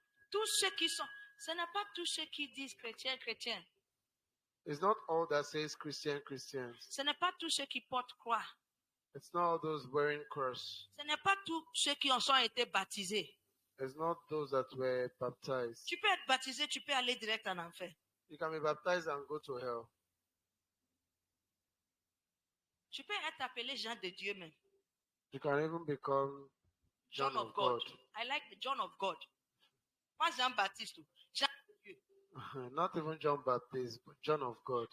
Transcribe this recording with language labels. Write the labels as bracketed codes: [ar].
[fr] Tous ceux qui sont, ce n'est pas tous ceux qui disent chrétien, chrétien. [en] It's not all that says Christian, Christians. [fr] Ce n'est pas tous ceux qui portent croix. [en] It's not all those wearing cross. [fr] Ce n'est pas tous ceux qui en sont été baptisés. [en] It's not those that were baptized. [fr] Tu peux être baptisé, tu peux aller direct en enfer. [en] You can be baptized and go to hell. [fr] Tu peux être appelé Jean de Dieu même. [en] You can even become John of God. I like the John of God. [fr] Pas Jean-Baptiste. Jean de Dieu. [en] Not even John Baptist, but John of God.